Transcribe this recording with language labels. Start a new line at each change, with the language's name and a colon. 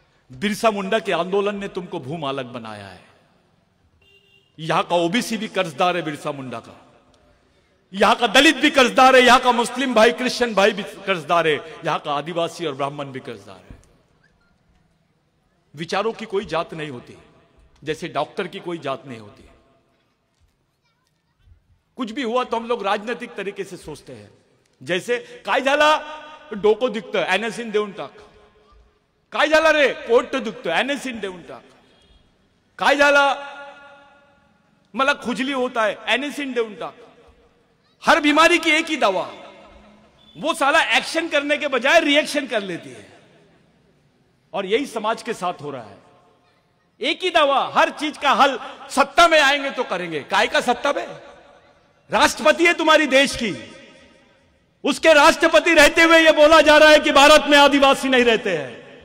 Hindi: बिरसा मुंडा के आंदोलन ने तुमको भूमालक बनाया है। यहां का ओबीसी भी कर्जदार है बिरसा मुंडा का, यहां का दलित भी कर्जदार है, यहां का मुस्लिम भाई, क्रिश्चियन भाई भी कर्जदार है, यहां का आदिवासी और ब्राह्मण भी कर्जदार है। विचारों की कोई जात नहीं होती, जैसे डॉक्टर की कोई जात नहीं होती। कुछ भी हुआ तो हम लोग राजनीतिक तरीके से सोचते हैं।
Marathi: जैसे काय झाला डोको दुखतं एनएसिन देऊन टाक, काय झाला रे पोट दुखतं एनएसिन देऊन टाक, काय झाला मला
Hindi: खुजली होता है
Marathi: एनएसिन देऊन टाक।
Hindi: हर बीमारी की एक ही दवा, वो साला एक्शन करने के बजाय रिएक्शन कर लेती है, और यही समाज के साथ हो रहा है। एक ही दवा, हर चीज का हल। सत्ता में आएंगे तो करेंगे, काय का सत्ता में? राष्ट्रपति है तुम्हारी देश की, उसके राष्ट्रपति रहते हुए यह बोला जा रहा है कि भारत में आदिवासी नहीं रहते हैं।